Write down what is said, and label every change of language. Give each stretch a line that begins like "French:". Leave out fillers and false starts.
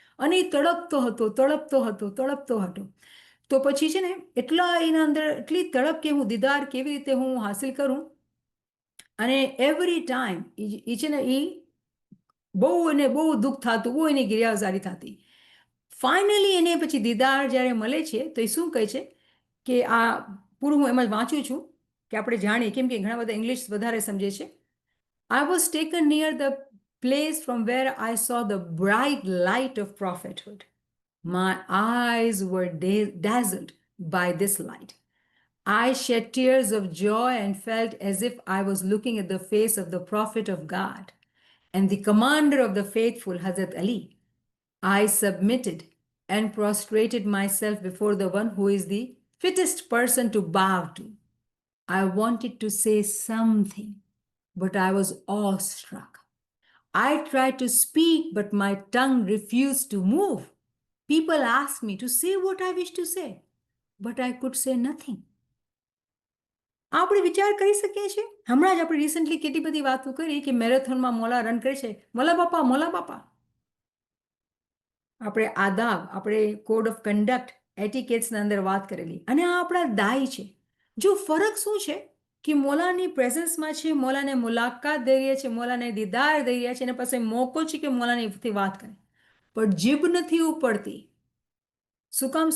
Gujarati: અને એ તડપતો હતો તડપતો હતો તડપતો હતો. તો પછી છે ને એટલા એના અંદર એટલી તડપ કે હું દીદાર કેવી રીતે હું હાસિલ કરું, અને
English: every time
Gujarati: એ છે ને એ બહુ એને બહુ દુઃખ થતું, બહુ એની ગિરિયાઝારી થતી. ફાઇનલી એને પછી દીદાર જ્યારે મળે છે તો એ શું કહે છે કે આ પૂરું હું એમ જ વાંચું છું કે આપણે જાણીએ, કેમ કે ઘણા બધા ઇંગ્લિશ વધારે સમજે છે.
English: I was taken near the place from where I saw the bright light of prophethood. My eyes were dazzled by this light. I shed tears of joy and felt as if I was looking at the face of the prophet of God and the commander of the faithful, Hazrat Ali. I submitted and prostrated myself before the one who is the fittest person to bow to. I wanted to say something, but I was awestruck. I tried to speak, but my tongue refused to move. People asked me to say what I wished to say, but I could say nothing.
Gujarati: આપણે વિચાર કરી શકીએ છીએ, હમણાં જ આપણે recently કેટલી બધી વાતો કરી કે મેરેથોનમાં મોલા રન કરે છે, મોલા બાપા મોલા બાપા. આપણે આદાબ, આપણે કોડ ઓફ કન્ડક્ટ એટિકેટ્સના અંદર વાત કરેલી, અને આ આપણા દાય છે. જો ફરક શું છે કે મોલાની પ્રેઝન્સમાં છે, મોલાને મુલાકાત દઈ રહ્યા છે, મોલાને દીદાર દઈ રહ્યા છે, અને પાસે મોકો છે કે મોલાની વાત કરે, પણ જીભ નથી ઉપડતી. શું કામ?